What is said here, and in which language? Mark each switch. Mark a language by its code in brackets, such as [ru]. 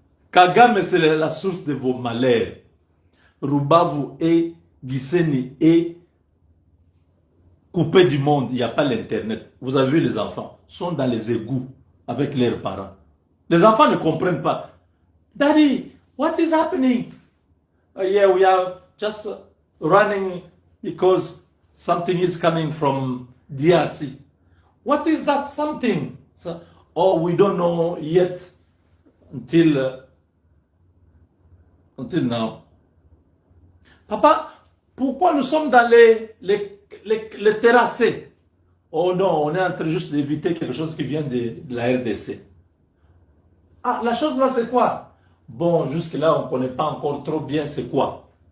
[fr] Kagame, c'est la source de vos malheurs. Rubavu et Giseni est coupé du monde. Il n'y a pas l'internet. Vous avez vu les enfants sont dans les égouts avec leurs parents. Les enfants ne comprennent pas. [en] Daddy, what is happening? Yeah, we are just running because something is coming from DRC. What is that something? So, oh, we don't know yet until now. [fr] Papa, pourquoi nous sommes dans les terrassés? Oh non, on est en train juste d'éviter quelque chose qui vient de la RDC. Ah, la chose là, c'est quoi? Bon, jusque-là, on ne connaît pas encore trop bien c'est quoi.